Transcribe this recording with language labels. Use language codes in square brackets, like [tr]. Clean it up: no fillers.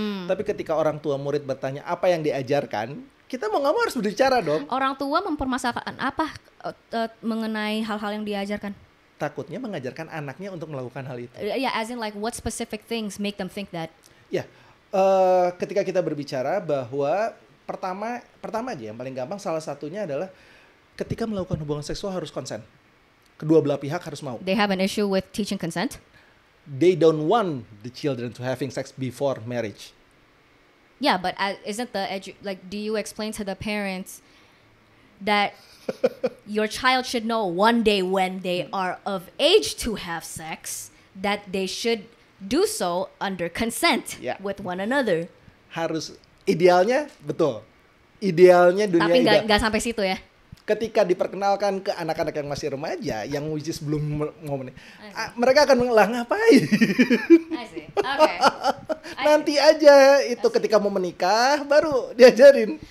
[id] Tapi ketika orang tua murid bertanya apa yang diajarkan, kita mau nggak mau harus berbicara dong. Orang tua mempermasalahkan apa mengenai hal-hal yang diajarkan? Takutnya mengajarkan anaknya untuk melakukan hal itu. [en] Yeah, as in like what specific things make them think that? [id] Ketika kita berbicara bahwa pertama aja yang paling gampang, salah satunya adalah ketika melakukan hubungan seksual harus konsen. Kedua belah pihak harus mau. [en] They have an issue with teaching consent? They don't want the children to having sex before marriage. Yeah, but isn't do you explain to the parents that your child should know one day when they are of age to have sex that they should do so under consent with one another? [id] Harus, idealnya betul. Idealnya dunia. Tapi nggak sampai situ ya. Ketika diperkenalkan ke anak-anak yang masih remaja, yang [en] which is [id] belum ngomong, mereka akan mengelah ngapain? [en] Okay. [id] Nanti aja itu ketika mau menikah baru diajarin.